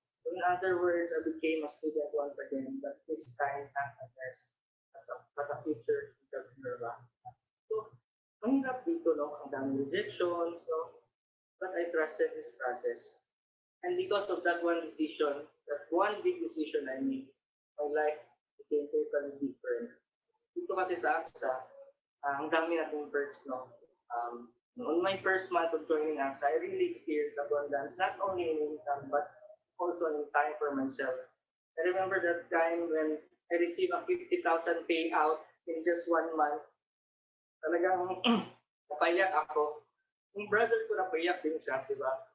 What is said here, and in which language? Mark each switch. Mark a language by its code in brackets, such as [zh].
[en] In other words, I became a student once again, but this time not a nurse, but a future entrepreneur ba? [tl] So, mahirap dito, no? Ang daming rejections, so, [en] but I trusted this process. And because of that one decision, that one big decision I made, my life became totally different. [tl] Dito kasi sa AXA, ang dami nating perks, no? [en] On my first month of joining AXA, I really experienced abundance, not only in income, but also in time for myself. I remember that time when I received a 50,000 payout in just 1 month. [tl] Talagang napayak ako. Yung brother ko napayak din siya, di ba?